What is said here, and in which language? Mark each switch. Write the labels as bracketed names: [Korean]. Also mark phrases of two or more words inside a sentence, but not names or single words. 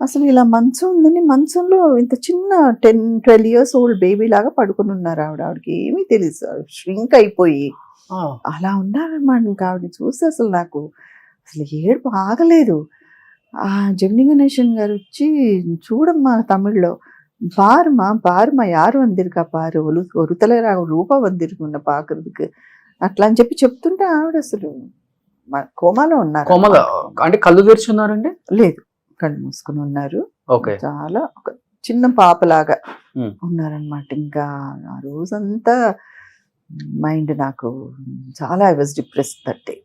[Telugu] అసలు ఇలా మంచం ఉందని మంచంలో ఇంత చిన్న 10-12 [English] years old baby [Telugu] లాగా పడుకుని ఉన్నారు ఆవిడకి ఏమీ తెలియదు, ష్రింక్ అయిపోయి అలా ఉన్నారన్నమాట. ఇంకా ఆవిడని చూసి అసలు నాకు అసలు ఏడుపు ఆగలేదు. ఆ జెమిని గణేశన్ గారు వచ్చి, చూడమ్మా తమిళ్లో [Tamil] பாருமா பாருமா யார் வந்திருக்கா பாரு ஒரு தலைவரா ரூபா வந்திருக்கு உன்னை பாக்குறதுக்கு [Telugu] అట్లా అని చెప్తుంటే ఆవిడ అసలు కోమాలో ఉన్నారు. కోమలో అంటే కళ్ళు తెరిచి ఉన్నారండి? లేదు, కళ్ళు మూసుకుని ఉన్నారు. ఓకే. చాలా ఒక చిన్న పాపలాగా ఉన్నారనమాట. ఇంకా ఆ రోజంతా మైండ్ నాకు చాలా [English] I was depress that day.